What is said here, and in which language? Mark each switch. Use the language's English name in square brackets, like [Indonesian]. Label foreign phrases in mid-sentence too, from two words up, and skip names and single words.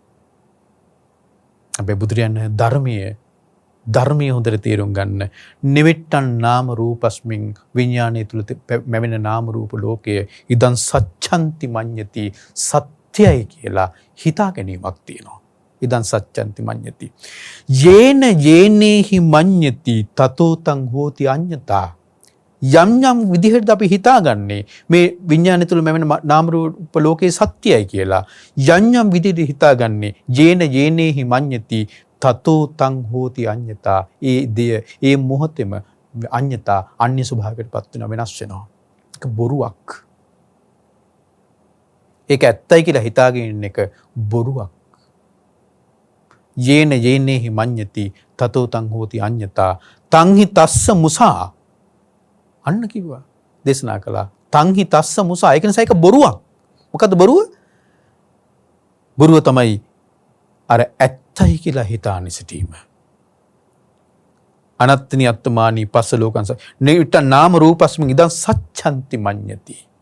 [Sinhala] අපේ බුදුරයන් ධර්මයේ හොඳට තේරුම් ගන්න. [Pali] නිවිට්ටන් නාම රූපස්මින් [Sinhala] විඥානයේ තුල මැවෙන නාම රූප ලෝකය [Pali] ඉදන් සච්ඡන්ති මඤ්ඤති [Sinhala] සත්‍යයි කියලා හිතා ගැනීමක් තියෙනවා. [Pali] ඉදන් සච්ඡන්ති මඤ්ඤති. යේනේහි මඤ්ඤති තතෝ තං හෝති අඤ්ඤතා. [Sinhala] යම් විදිහට අපි හිතාගන්නේ මේ විඥානය තුල මැවෙන නාම රූප ලෝකේ සත්‍යයි කියලා. යම් විදිහට හිතාගන්නේ [Pali] යේනේහි මඤ්ඤති තතෝ තං හෝති අඤ්ඤතා. [Sinhala] ඒ මොහොතේම අඤ්ඤතා අන්‍ය ස්වභාවයකටපත් වෙනවා, වෙනස් වෙනවා. ඒක බොරුවක්. ඒක ඇත්තයි කියලා හිතාගෙන ඉන්න එක බොරුවක්. [Pali] යේනේහි මඤ්ඤති තතෝ තං හෝති අඤ්ඤතා තංහි තස්ස මුසා. [Sinhala] අන්න කිව්වා, දේශනා කළා. [Pali] තංහි තස්ස මුසා. [Sinhala] ඒක නිසා ඒක බොරුවක්. මොකද්ද බොරුව? බොරුව තමයි අර ඇත්තයි කියලා හිතාන සිටීම. [Pali] අනත්තනි අත්තමානී පස්ස ලෝකංස නිවිට නාම රූපස්මින් ඉදං සච්ඡන්ති මඤ්ඤති.